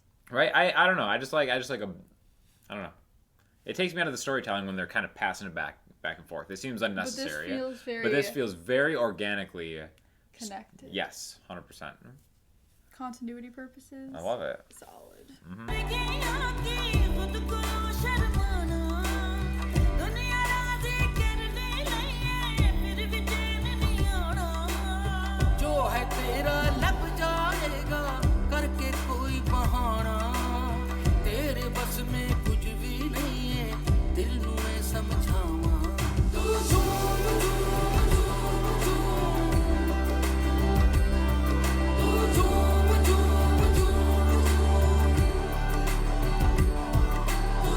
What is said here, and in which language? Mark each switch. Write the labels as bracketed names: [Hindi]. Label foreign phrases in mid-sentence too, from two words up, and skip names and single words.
[English] right. I don't know. I just like a I don't know. It takes me out of the storytelling when they're kind of passing it back and forth. It seems unnecessary. But this feels very organically connected. Yes, 100%. Continuity purposes. I love it. Solid. [Hindi] जो है तेरा लब जाएगा करके कोई बहाना तेरे बस में कुछ भी नहीं है [Punjabi] ਦਿਲ ਨੂੰ ਮੈਂ ਸਮਝਾਵਾਂ [Hindi] तू झूम झूम झूम झूम तू झूम झूम झूम